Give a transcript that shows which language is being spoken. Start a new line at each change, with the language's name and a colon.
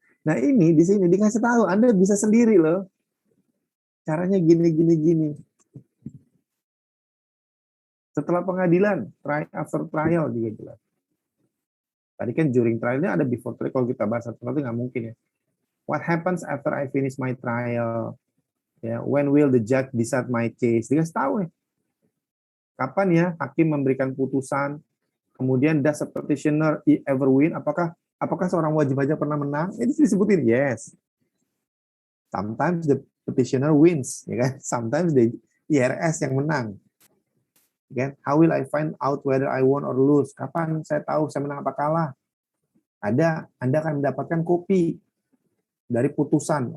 Indonesian: Nah ini di sini dikasih tahu, Anda bisa sendiri loh. Caranya gini. Setelah pengadilan,
English: after trial
Indonesian: juga jelas. Tadi kan during trialnya ada before trial, kalau kita bahas setelah itu nggak mungkin ya.
English: What happens after I finish my trial?
Indonesian: Ya,
English: when will the judge decide my case?
Indonesian: Dikasih tahu nih. Kapan ya hakim memberikan putusan? Kemudian
English: does a petitioner ever win?
Indonesian: Apakah seorang wajib pajak pernah menang? Ini disebutin
English: yes. Sometimes the petitioner wins,
Indonesian: ya kan?
English: Sometimes the IRS
Indonesian: yang menang. Kan?
English: How will I find out whether I won or lose?
Indonesian: Kapan saya tahu saya menang apa kalah? Anda akan mendapatkan kopi dari putusan.